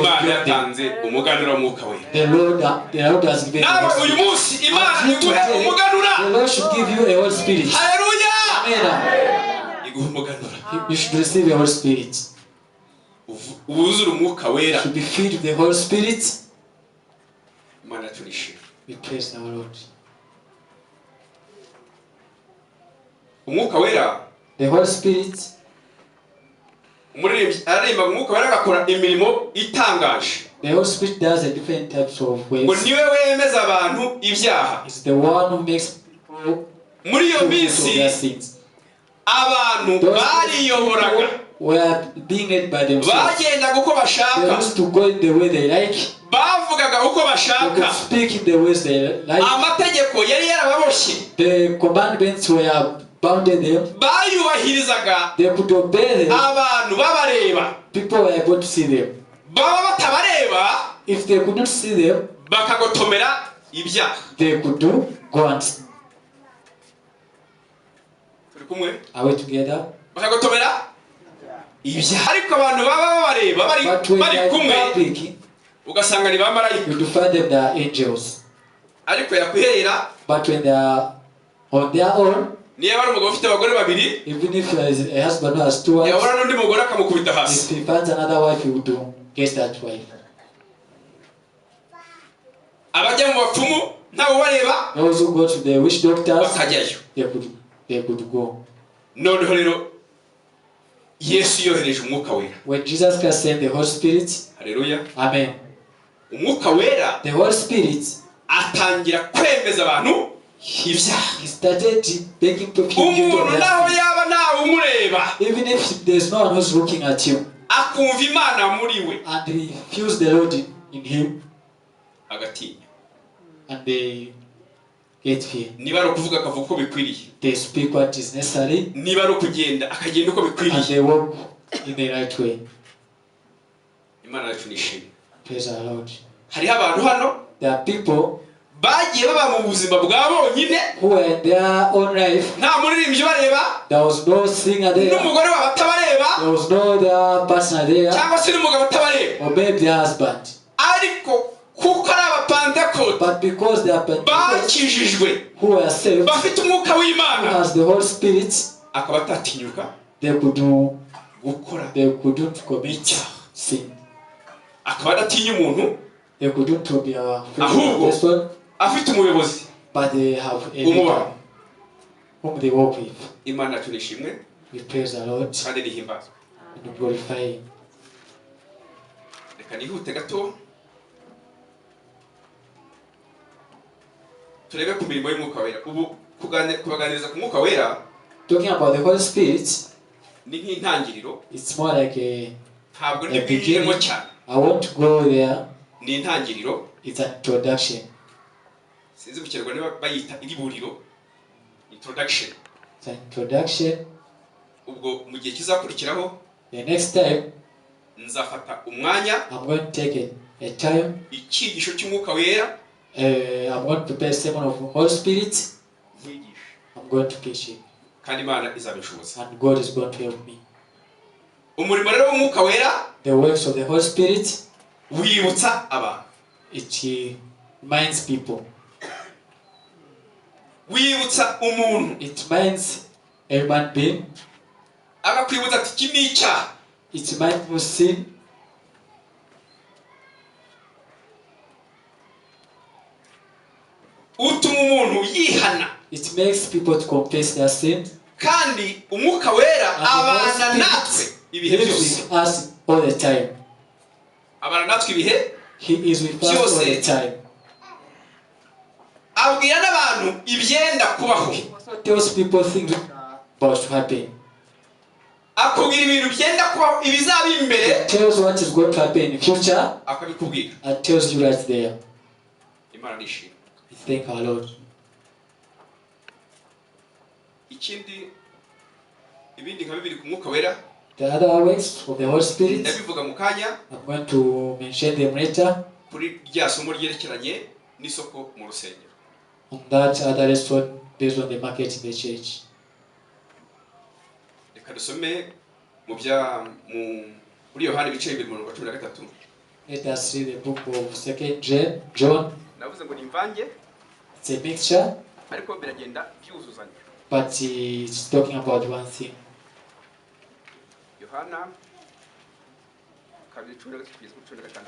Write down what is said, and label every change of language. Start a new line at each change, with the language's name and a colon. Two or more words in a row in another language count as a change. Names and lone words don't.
Kinyarwanda: Imana
English: beyond them.
Kinyarwanda: yatanze umuganura w'Umwuka Wera.
English: The Lord has given the
Kinyarwanda: Nawe
English: Holy
Kinyarwanda: uyu
English: Spirit.
Kinyarwanda: munsi Imana
English: And you
Kinyarwanda: iguhe
English: today,
Kinyarwanda: umuganura.
English: the Lord should give you a Holy Spirit.
Kinyarwanda: Haleluya. Amen. Iguhe umuganura.
English: You should receive a Holy Spirit.
Kinyarwanda: Wuzure Umwuka Wera.
English: You should be filled with the Holy Spirit.
Kinyarwanda: Imana tunishimye.
English: We praise the Lord.
Kinyarwanda: Umwuka Wera,
English: The Holy Spirit,
Kinyarwanda: umuririmbyi aririmba Umwuka Wera agakora imirimo itangaje.
English: the Holy Spirit does a different types of
Kinyarwanda: Ngo
English: ways.
Kinyarwanda: niwe wemeza abantu ibyaha.
English: It's the one who makes people
Kinyarwanda: Muri iyo
English: do
Kinyarwanda: minsi
English: their sins.
Kinyarwanda: abantu
English: Those
Kinyarwanda: bariyoboraga,
English: people were being led by themselves.
Kinyarwanda: bagendaga uko
English: They
Kinyarwanda: bashaka,
English: used to go in the way they like.
Kinyarwanda: bavugaga uko
English: They
Kinyarwanda: bashaka.
English: could speak in the ways they like.
Kinyarwanda: Amategeko yari yarababoshye,
English: The commandments were bounded them.
Kinyarwanda: bayubahirizaga
English: They could obey them.
Kinyarwanda: abantu babareba.
English: People were able to see them.
Kinyarwanda: Baba batabareba
English: If they could not see them,
Kinyarwanda: bakagotomera ibyaha.
English: They could do God.
Kinyarwanda: Turi kumwe?
English: Are we together?
Kinyarwanda: Bakagotomera ibyaha. Ariko abantu baba bareba bari kumwe ugasanga ni bamarayika.
English: You find them, they are angels.
Kinyarwanda: Ariko yakwiherera.
English: But when they are on their own,
Kinyarwanda: niyo bari umugabo ufite abagore babiri,
English: even if a husband who has 2 wives,
Kinyarwanda: yabona n'undi mugore akamukubita hasi.
English: if he finds another wife, he would do get that wife.
Kinyarwanda: Abajya mu bapfumu ntawe bareba.
English: Those who go to the witch doctors,
Kinyarwanda: bakajyayo.
English: They could go.
Kinyarwanda: Noneho rero Yesu yohereje Umwuka Wera.
English: When Jesus Christ sent the Holy Spirit,
Kinyarwanda: haleluya, amen, Umwuka Wera,
English: the Holy Spirit
Kinyarwanda: atangira kwemeza abantu ibyaha.
English: He started begging to people to
Kinyarwanda: umuntu naho yaba ntawe umureba,
English: even if there's no one who's looking at you,
Kinyarwanda: akumva Imana muri we,
English: and he feels the Lord in him,
Kinyarwanda: agatinya,
English: and they get fear.
Kinyarwanda: niba ari ukuvuga akavuga uko bikwiriye,
English: They speak what is necessary,
Kinyarwanda: niba ari ukugenda akagenda uko
English: and
Kinyarwanda: bikwiriye.
English: they walk in the right way.
Kinyarwanda: Imana yacu nishimye.
English: Praise our Lord.
Kinyarwanda: Hariho abantu hano
English: There are people
Kinyarwanda: bagiye baba mu buzima bwa bonyine,
English: who were in their own life.
Kinyarwanda: nta muririmbyi bareba,
English: There was no singer there.
Kinyarwanda: n'umugore wabo atabareba,
English: There was no other partner there,
Kinyarwanda: cyangwa se n'umugabo atabareba.
English: or maybe their husband.
Kinyarwanda: Ariko kuko ari abapantekote
English: But because they are Pentecostals
Kinyarwanda: bakijijwe,
English: who were saved,
Kinyarwanda: bafite umwuka
English: who
Kinyarwanda: w'Imana,
English: has the Holy Spirit,
Kinyarwanda: akaba atatinyuka
English: they couldn't commit
Kinyarwanda: icyaha,
English: sin.
Kinyarwanda: akaba adatinya umuntu,
English: They couldn't be a
Kinyarwanda: ahubwo
English: person,
Kinyarwanda: afite umuyobozi
English: but they have a leader whom they walk with.
Kinyarwanda: Imana yacu nishimwe
English: We praise the Lord
Kinyarwanda: kandi nihimbazwe.
English: and glorify Him.
Kinyarwanda: Reka nihute gato turebe ku mirimo y'Umwuka Wera. Ubu kubaganiriza ku Mwuka Wera
English: Talking about the Holy Spirit,
Kinyarwanda: ni nk'intangiriro,
English: it's more like a
Kinyarwanda: ntabwo ndibwiremo cyane,
English: I want to go there.
Kinyarwanda: ni intangiriro.
English: It's an introduction.
Kinyarwanda: Sinzi mu Kinyarwanda niba bayita iriburiro,
English: introduction. It's an introduction.
Kinyarwanda: Ubwo mu gihe kizakurikiraho
English: The next time,
Kinyarwanda: nzafata umwanya
English: I'm going to take a time.
Kinyarwanda: icyigisho cy'Umwuka Wera
English: I'm going to prepare a sermon of the Holy Spirit.
Kinyarwanda: nkigisha,
English: I'm going to teach it.
Kinyarwanda: kandi Imana izabishoboza.
English: And God is going to help me.
Kinyarwanda: Umurimo rero w'Umwuka Wera
English: The works of the Holy Spirit,
Kinyarwanda: wibutsa abantu,
English: it reminds people.
Kinyarwanda: wibutsa umuntu,
English: It reminds a human being.
Kinyarwanda: agakwibutsa ati iki ni icyaha.
English: It reminds you sin.
Kinyarwanda: Utuma umuntu yihana,
English: It makes people to confess their sin.
Kinyarwanda: kandi Umwuka Wera
English: And the Holy
Kinyarwanda: abana natwe
English: Spirit
Kinyarwanda: ibihe
English: lives
Kinyarwanda: byose.
English: with us all the time.
Kinyarwanda: Abana natwe ibihe,
English: He is with us all the time.
Kinyarwanda: abwira n'abantu ibyenda kubaho,
English: So tells people things about to happen.
Kinyarwanda: akubwira ibintu byenda kubaho, ibizaba imbere
English: Tells what is going to happen in the future
Kinyarwanda: akabikubwira.
English: and tells you right there.
Kinyarwanda: Imana nishimye.
English: We thank our Lord.
Kinyarwanda: Ikindi, ibindi nka bibiri ku Mwuka Wera
English: The other ways of the Holy Spirit,
Kinyarwanda: ndabivuga mu kanya
English: I'm going to mention them later.
Kinyarwanda: kuri rya somo ryerekeranye n'isoko mu rusengero.
English: On that other lesson based on the market in the church.
Kinyarwanda: Reka dusome muri Yohana ibice 2:13.
English: Let us read the book of 2 John.
Kinyarwanda: Navuze ngo ni imvange,
English: It's a mixture,
Kinyarwanda: ariko biragenda byuzuzanya.
English: but it's talking about one thing.
Kinyarwanda: Yohana 2:13.